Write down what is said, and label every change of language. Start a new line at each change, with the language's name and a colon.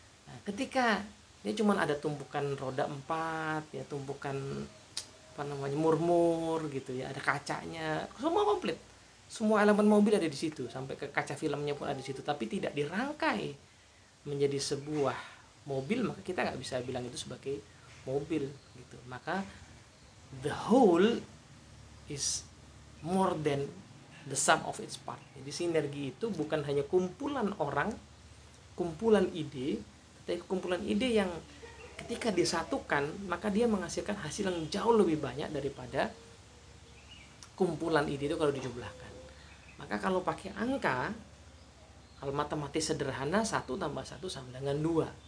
Indonesian: Nah, ketika dia cuma ada tumpukan roda 4 ya, tumpukan murmur gitu ya, ada kacanya, semua komplit, semua elemen mobil ada di situ, sampai ke kaca filmnya pun ada di situ, tapi tidak dirangkai menjadi sebuah mobil, maka kita nggak bisa bilang itu sebagai mobil gitu.
English: Maka the whole is more than the sum of its part.
Indonesian: Jadi sinergi itu bukan hanya kumpulan orang, kumpulan ide, tapi kumpulan ide yang ketika disatukan maka dia menghasilkan hasil yang jauh lebih banyak daripada kumpulan ide itu kalau dijumlahkan. Maka kalau pakai angka, kalau matematis sederhana 1 tambah 1 sama dengan 2.